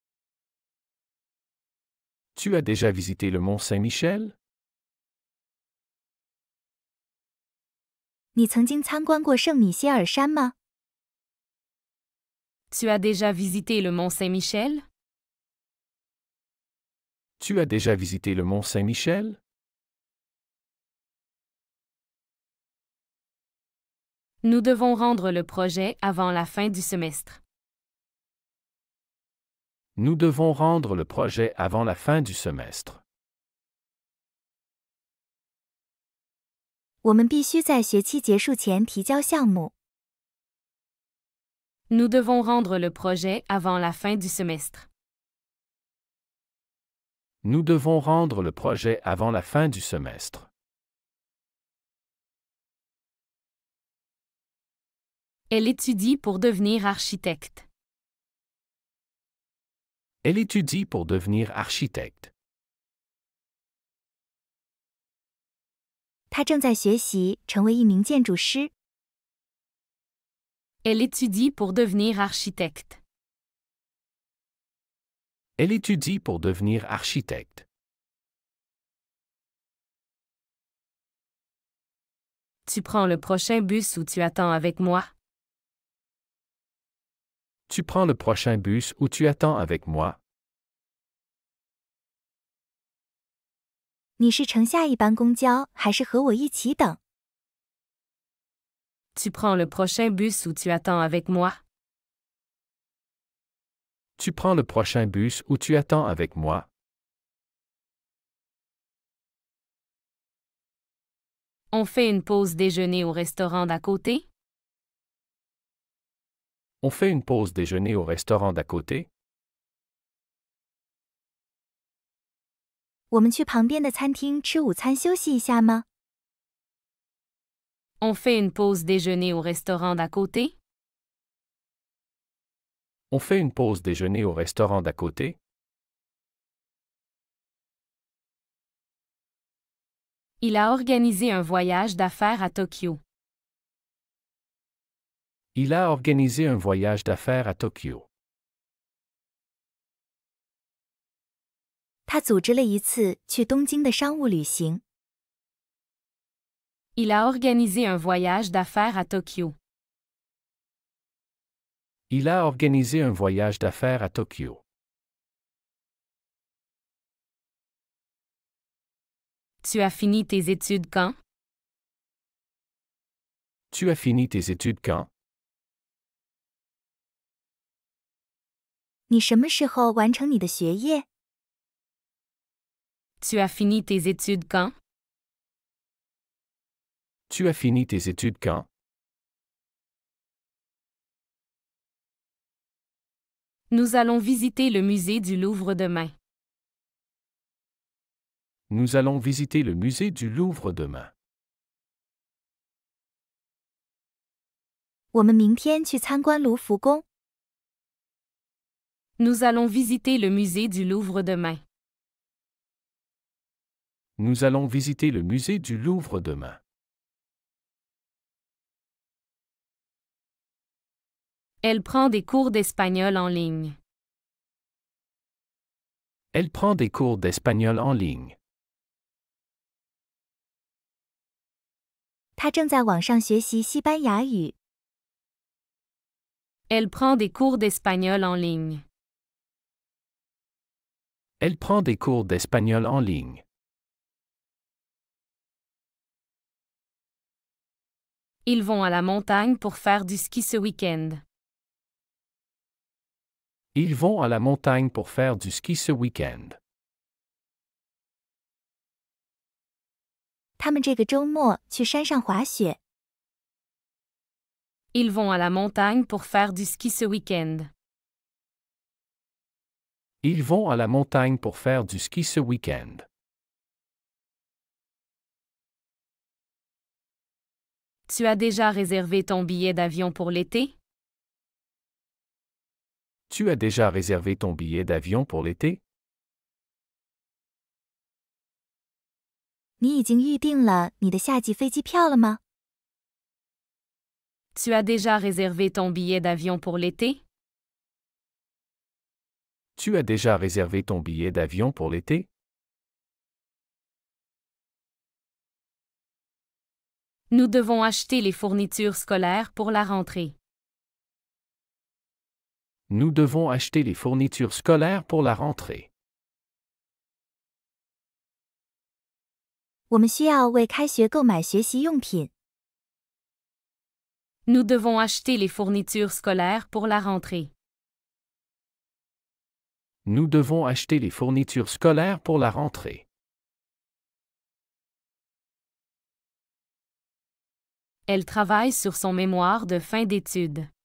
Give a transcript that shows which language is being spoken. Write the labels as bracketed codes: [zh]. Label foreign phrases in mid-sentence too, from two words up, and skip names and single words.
[fr] Tu as déjà visité le Mont Saint-Michel? [zh] 你曾经参观过圣米歇尔山吗？ [fr] Tu as déjà visité le Mont Saint-Michel? Tu as déjà visité le Mont Saint-Michel? Nous devons rendre le projet avant la fin du semestre. Nous devons rendre le projet avant la fin du semestre. [zh] 我们必须在学期结束前提交项目。 [fr] Nous devons rendre le projet avant la fin du semestre. Nous devons rendre le projet avant la fin du semestre. Elle étudie pour devenir architecte. Elle étudie pour devenir architecte. [zh] 他正在学习成为一名建筑师。 [fr] Elle étudie pour devenir architecte. Elle étudie pour devenir architecte. Tu prends le prochain bus ou tu attends avec moi? Tu prends le prochain bus ou tu attends avec moi? [zh] 你是乘下一班公交，还是和我一起等？ [fr] Tu prends le prochain bus ou tu attends avec moi? Tu prends le prochain bus ou tu attends avec moi? On fait une pause déjeuner au restaurant d'à côté? On fait une pause déjeuner au restaurant d'à côté? [zh] 我们去旁边的餐厅吃午餐休息一下吗？ [fr] On fait une pause déjeuner au restaurant d'à côté? Tu [zh] 你是乘下一班公交，还是和我一起等？ [fr] On fait une pause déjeuner au restaurant d'à côté? On fait une pause déjeuner au restaurant d'à côté? [zh] 我们去旁边的餐厅吃午餐休息一下吗？ [fr] On fait une pause déjeuner au restaurant d'à côté? On fait une pause déjeuner au restaurant d'à côté? Il a organisé un voyage d'affaires à Tokyo. Il a organisé un voyage d'affaires à Tokyo. [zh] 他组织了一次去东京的商务旅行。 [fr] Il a organisé un voyage d'affaires à Tokyo. Il a organisé un voyage d'affaires à Tokyo. Tu as fini tes études quand? Tu as fini tes études quand? [zh] 你什么时候完成你的学业？ [fr] Tu as fini tes études quand? Tu as fini tes études quand? Nous allons visiter le musée du Louvre demain. Nous allons visiter le musée du Louvre demain. [zh] 我们明天去参观卢浮宫。 [fr] Nous allons visiter le musée du Louvre demain. Nous allons visiter le musée du Louvre demain. Elle prend des cours d'espagnol en ligne. Elle prend des cours d'espagnol en ligne. [zh] 他正在网上学习西班牙语。 [fr] Elle prend des cours d'espagnol en ligne. Elle prend des cours d'espagnol en ligne. Ils vont à la montagne pour faire du ski ce week-end. Ils vont à la montagne pour faire du ski ce week-end. [zh] 他们这个周末去山上滑雪。 [fr] Ils vont à la montagne pour faire du ski ce week-end. Ils vont à la montagne pour faire du ski ce week-end. Tu as déjà réservé ton billet d'avion pour l'été? Tu as déjà réservé ton billet d'avion pour l'été? [zh] 你已经预定了你的夏季飞机票了吗？ [fr] Tu as déjà réservé ton billet d'avion pour l'été? Tu as déjà réservé ton billet d'avion pour l'été? Nous devons acheter les fournitures scolaires pour la rentrée. Nous devons acheter les fournitures scolaires pour la rentrée. [zh] 我们需要为开学购买学习用品。 [fr] Nous devons acheter les fournitures scolaires pour la rentrée. Nous devons acheter les fournitures scolaires pour la rentrée. Elle travaille sur son mémoire de fin d'études.